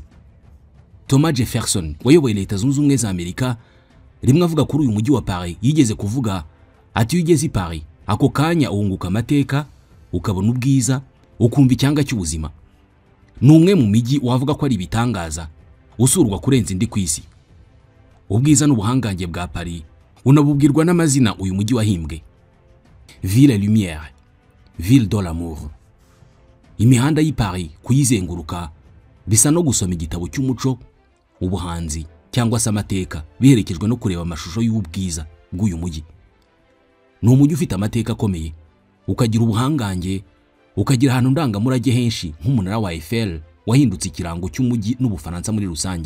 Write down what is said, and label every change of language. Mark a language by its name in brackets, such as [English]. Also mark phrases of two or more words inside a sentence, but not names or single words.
[Kinyarwanda] Thomas Jefferson wayoboye Leta Zunze Ubumwe za Amerika rimwe avuga kuri uyu mujyi wa Paris yigeze kuvuga ati iyo ugeze i Paris ako kanya uhunguka amateka, ukabona ubwiza, ukumva icyanga cy'ubuzima. Ni umwe mu mijyi wavuga ko ari ibitangaza usurwa kurenza indi ku isi. Ubwiza n'ubuhangange bwa Paris unabubwirwa n'amazina uyu mujyi wahimbwe: [French] Ville Lumière, Ville de l'amour. [Kinyarwanda] Imihanda y'i Paris kuyizenguruka bisa no gusoma igitabo cy'umuco, ubuhanzi cyangwa se amateka, biherekejwe no kureba amashusho y'ubwiza bw'uyu mujyi. Ni umujyi ufite amateka akomeye, ukagira ubuhangange, ukagira ahantu ndangamurage henshi nk'umunara wa Eiffel wahindutse ikirango cy'umujyi n'Ubufaransa muri rusange.